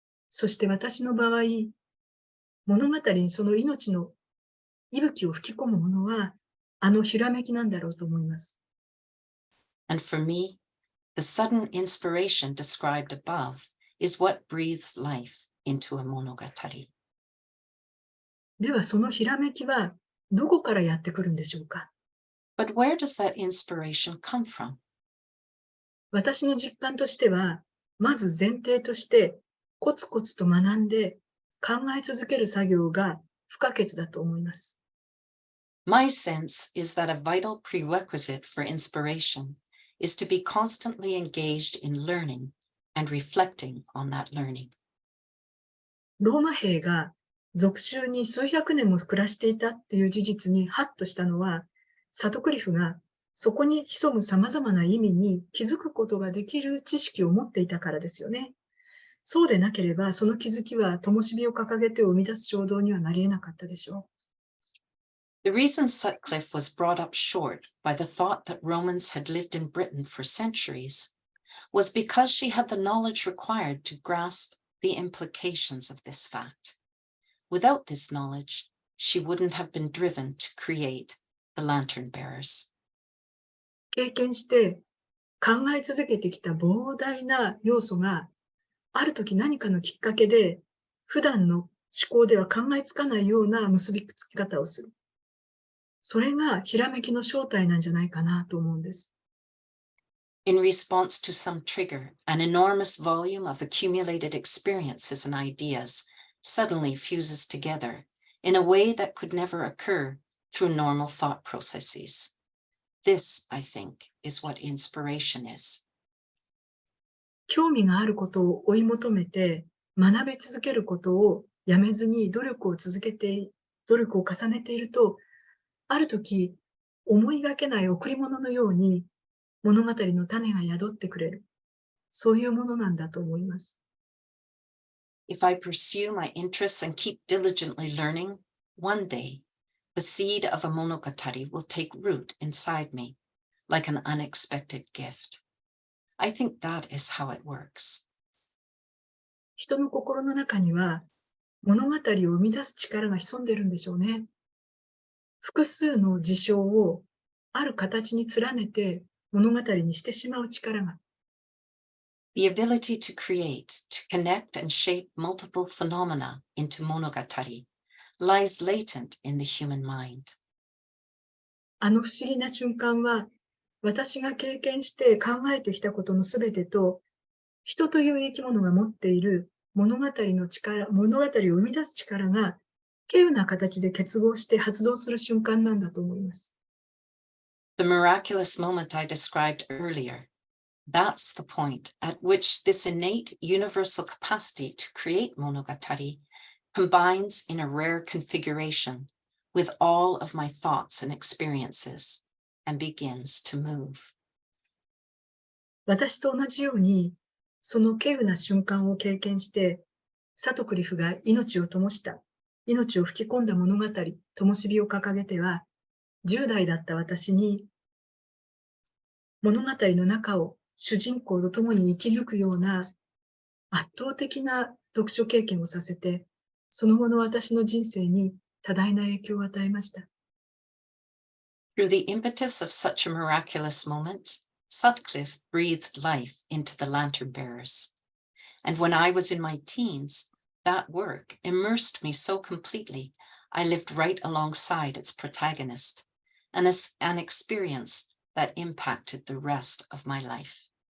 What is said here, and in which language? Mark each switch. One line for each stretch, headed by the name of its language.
Japanese: そして私の場合、物語にその命の息吹を吹き込むものは、あのひらめきなんだろうと思います。
English: And for me, the sudden inspiration described above is what breathes life into a monogatari.
Japanese: ではそのひらめきはどこからやってくるんでしょうか。
English: But where does that inspiration come from?
Japanese: 私の実感としては、まず前提としてコツコツと学んで考え続ける作業が不可欠だと思います。
English: My sense is that a vital prerequisite for inspiration is to be constantly engaged in learning and reflecting on that learning.
Japanese: ローマ兵が属州に数百年も暮らしていたっていう事実にハッとしたのは、サトクリフがそこに潜む様々な意味に気づくことができる知識を持っていたからですよね。そうでなければ、その気づきは灯火を掲げて生み出す衝動にはなり得なかったでしょう。
English: The reason Sutcliffe was brought up short by the thought that Romans had lived in Britain for centuries was because she had the knowledge required to grasp the implications of this fact. Without this knowledge, she wouldn't have been driven to create the lantern bearers.
Japanese: 経験して考え続けてきた膨大な要素が、ある時何かのきっかけで、普段の思考では考えつかないような結びつき方をする。それがひらめきの正体なんじゃないかなと思うんです。
English: In response to some trigger, an enormous volume of accumulated experiences and ideas suddenly fuses together in a way that could never occur through normal thought processes. This, I think, is what inspiration is.
Japanese: 興味があることを追い求めて学び続けることをやめずに努力を重ねていると、ある時思いがけない贈り物のように物語の種が宿ってくれる。そういうものなんだと思います。
English: If I pursue my interests and keep diligently learning, one day the seed of a monogatari will take root inside me like an unexpected gift. I think that is how it works.
Japanese: 人の心の中には物語を生み出す力が潜んでるんでしょうね。複数の事象をある形に連ねて物語にしてしまう力が。
English: The ability to create, to connect and shape multiple phenomena into monogatari lies latent in the human mind.
Japanese: あの不思議な瞬間は、私が経験して考えてきたことのすべてと、人という生き物が持っている物語を生み出す力が、稀有な形で結合して発動する瞬間なんだと思います。
English: The miraculous moment I described earlier, that's the point at which this innate universal capacity to create monogatari combines in a rare configuration with all of my thoughts and experiences and begins to move.
Japanese: 私と同じように、その稀有な瞬間を経験して、サトクリフが命を灯した、命を吹き込んだ物語、灯火を掲げては、10代だった私に、物語の中を主人公と共に生き抜くような圧倒的な読書経験をさせて、その後の私の人生に多大な影響を与えました。
English: Through the impetus of such a miraculous moment, Sutcliffe breathed life into the lantern bearers. And when I was in my teens, that work immersed me so completely, I lived right alongside its protagonist, an experience that impacted the rest of my life.